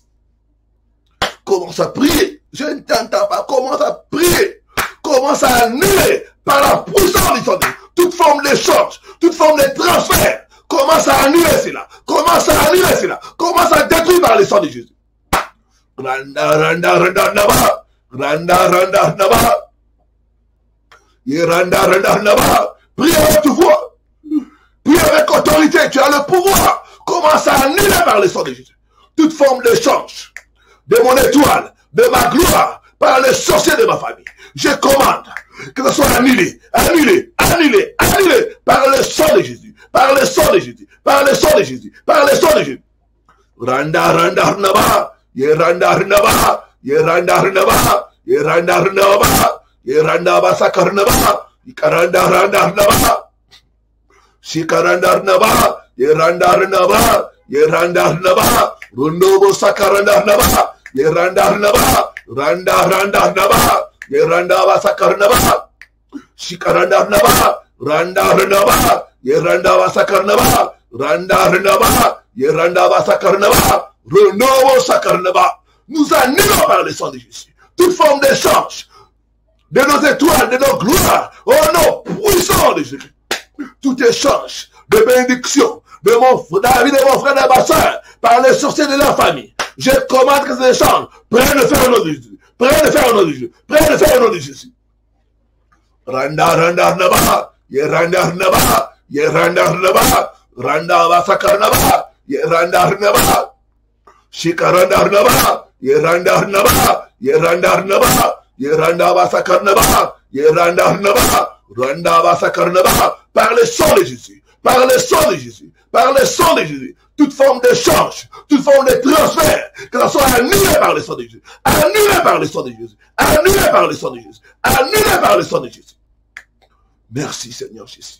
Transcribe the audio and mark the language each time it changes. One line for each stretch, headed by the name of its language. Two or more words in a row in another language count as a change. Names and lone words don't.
French: Commence à prier. Je ne t'entends pas. Commence à prier. Commence à annuler par la puissance du sang de Jésus toute forme d'échange, toute forme de transfert. Commence à annuler cela. Commence à annuler cela. Commence à détruire par le sang de Jésus. Randa, randa, randa, naba. Randa, randa, naba. Randa, randa, naba. Prie avec ta voix. Prie avec autorité. Tu as le pouvoir. Commence à annuler par le sang de Jésus toute forme d'échange de mon étoile, de ma gloire, par les sorciers de ma famille. Je commande que ce soit annulé, annulé, annulé, annulé par le sang de Jésus, par le sang de Jésus, par le sang de Jésus, par le sang de Jésus. Randa, randa, naba. Randa, rnaba. Randa, rnaba. Randa, rnaba. Randa, basakar, naba. Ikaranda, randa, rnaba. Shikaranda, rnaba. Randa, rnaba. Randa, rnaba. Rundobo, sakaranda, rnaba. Randa, rnaba. Randa, randa, rnaba. Randa, basakar, naba. Shikaranda, rnaba. Randa, rnaba. Randa, basakar, naba. Randa, rnaba. Randa, basakar, naba. Rundobo, sakar, naba. Nous annulons par le sang de Jésus toute forme d'échange de nos étoiles, de nos gloires, au nom puissant de Jésus. Tout échange de bénédiction de la vie de mon frère et de ma soeur par les sorciers de la famille. Je commande que ces échanges prennent le fer au nom de Jésus. Prennent le fer au nom de Jésus. Prennent le fer au nom de Jésus. Randa, randa, naba. Randa, naba. Randa, naba. Randa, basakar, naba. Randa, naba. Shikaranda, naba. Randa, naba. Randa, naba. Randa, basakar, naba. Randa, naba. Randa, basakar, naba. Par le sang de Jésus. Par le sang de Jésus. Par le sang de Jésus. Toute forme d'échange, toute forme de transfert, que ça soit annulé par le sang de Jésus. Annulé par le sang de Jésus. Annulé par le sang de Jésus. Annulé par le sang de Jésus. Merci Seigneur Jésus.